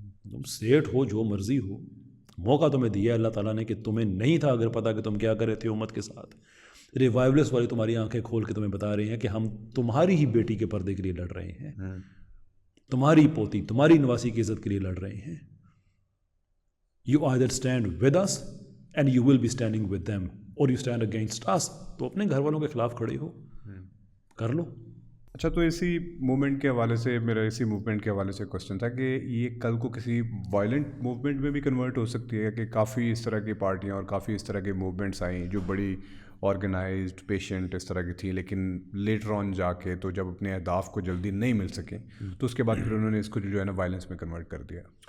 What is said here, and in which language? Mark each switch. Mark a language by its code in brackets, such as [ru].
[ur] تم سیٹ ہو، جو مرضی ہو، موقع تمہیں دیا اللہ تعالیٰ نے کہ تمہیں نہیں تھا اگر پتا کہ تم کیا کر رہے تھے امت کے ساتھ. ریوائولسٹ والے تمہاری آنکھیں کھول کے تمہیں بتا رہے ہیں کہ ہم تمہاری ہی بیٹی کے پردے کے لیے لڑ رہے ہیں، تمہاری پوتی، تمہاری نواسی کی عزت کے لیے لڑ رہے ہیں. [en] You either stand with us and you will be standing with them, or you stand against us. [ur] تو اپنے گھر والوں کے خلاف کھڑے ہو، کر لو. اچھا، تو اسی موومنٹ کے حوالے سے میرا اسی موومنٹ کے حوالے سے کوشچن تھا کہ یہ کل کو کسی وائلنٹ موومنٹ میں بھی کنورٹ ہو سکتی ہے؟ کہ کافی اس طرح کی پارٹیاں اور کافی اس طرح کے موومنٹس آئیں جو بڑی آرگنائزڈ، پیشنٹ اس طرح کی تھی، لیکن لیٹر آن جا کے تو جب اپنے اہداف کو جلدی نہیں مل سکیں تو اس کے بعد پھر انہوں نے اس کو جو ہے نا وائلنس میں کنورٹ کر دیا.